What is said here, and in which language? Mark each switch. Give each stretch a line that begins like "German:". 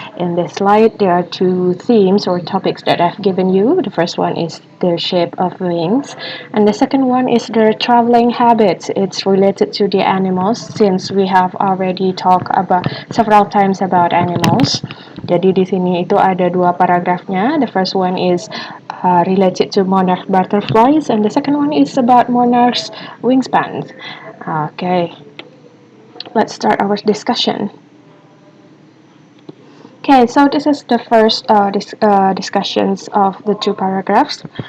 English: In this slide, there are two themes or topics that I've given you. The first one is the shape of wings, and the second one is their traveling habits. It's related to the animals since we have already talked about several times about animals.
Indonesian: Jadi di sini itu ada dua paragrafnya.
English: The first one is related to monarch butterflies, and the second one is about monarchs' wingspans. Okay, let's start our discussion. Okay, so this is the first discussions of the two paragraphs.